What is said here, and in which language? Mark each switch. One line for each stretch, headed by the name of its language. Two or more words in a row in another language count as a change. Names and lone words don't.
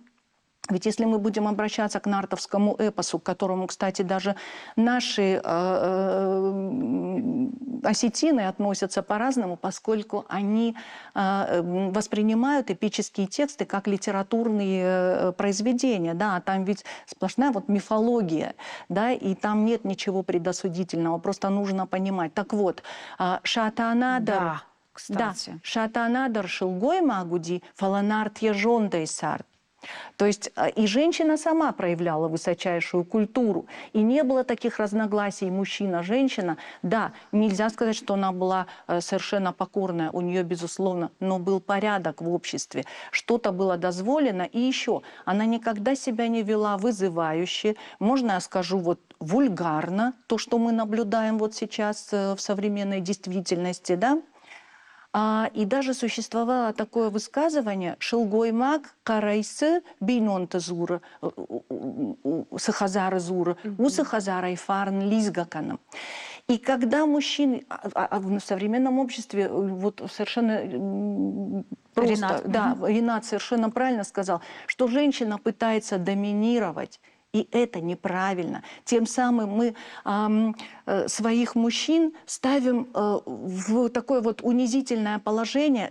Russian: Ведь если мы будем обращаться к нартовскому эпосу, к которому, кстати, даже наши осетины относятся по-разному, поскольку они воспринимают эпические тексты как литературные произведения. Да, там ведь сплошная вот мифология, да, и там нет ничего предосудительного, просто нужно понимать. Так вот, Шатаанадар... Да, кстати. Да,
Ingush: Шатаанадар шилгой магуди фаланарт ежондой сарт.
Russian: То есть и женщина сама проявляла высочайшую культуру. И не было таких разногласий мужчина-женщина. Да, нельзя сказать, что она была совершенно покорная. У нее, безусловно, но был порядок в обществе. Что-то было дозволено. И еще, она никогда себя не вела вызывающе. Можно я скажу вот вульгарно, то, что мы наблюдаем вот сейчас в современной действительности, да? И даже существовало такое высказывание
Ingush: «Шилгоймак карайсы бейнонтезур сахазары зур у сахазара и фарн лизгаканом».
Russian: И когда мужчины в современном обществе вот совершенно просто, Ренат. да, Ренат совершенно правильно сказал, что женщина пытается доминировать И это неправильно. Тем самым мы своих мужчин ставим в такое вот унизительное положение.